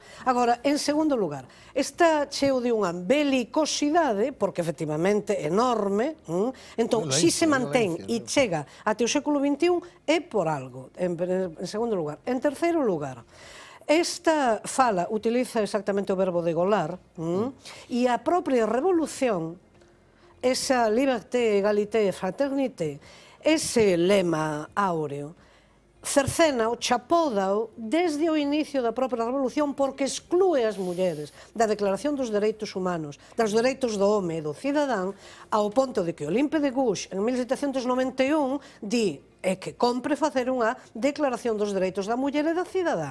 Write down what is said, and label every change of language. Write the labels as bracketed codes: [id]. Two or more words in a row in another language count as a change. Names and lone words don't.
[gl] Agora, en segundo lugar, está cheo de unha belicosidade, porque efectivamente é enorme, entón, si se mantén e chega até o século XXI, é por algo, en segundo lugar. En terceiro lugar, esta fala utiliza exactamente o verbo degolar, e a propia revolución, esa [fr] liberté, égalité, fraternité, [gl] ese lema áureo, cercena o chapódao desde o inicio da propia revolución porque exclúe as mulleres da Declaración dos Dereitos Humanos, dos dereitos do home e do cidadán, ao ponto de que Olympe de Gouges, en 1791, di que compre facer unha declaración dos dereitos da muller e da cidadá.